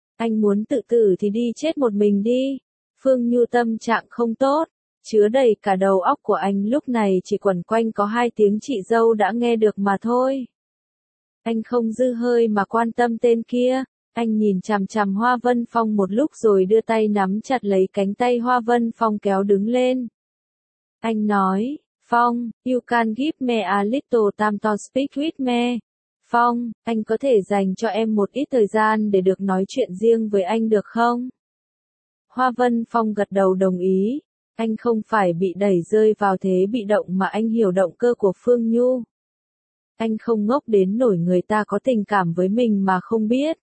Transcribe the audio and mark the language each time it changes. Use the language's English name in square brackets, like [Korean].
[Vietnamese] Anh muốn tự tử thì đi chết một mình đi. Phương Nhu tâm trạng không tốt, chứa đầy cả đầu óc của anh lúc này chỉ quẩn quanh có hai tiếng chị dâu đã nghe được mà thôi. Anh không dư hơi mà quan tâm tên kia, anh nhìn chằm chằm Hoa Vân Phong một lúc rồi đưa tay nắm chặt lấy cánh tay Hoa Vân Phong kéo đứng lên. Anh nói, [English] Phong, you can give me a little time to speak with me. [Vietnamese] Phong, anh có thể dành cho em một ít thời gian để được nói chuyện riêng với anh được không? Hoa Vân Phong gật đầu đồng ý, anh không phải bị đẩy rơi vào thế bị động mà anh hiểu động cơ của Phương Nhu. Anh không ngốc đến nổi người ta có tình cảm với mình mà không biết.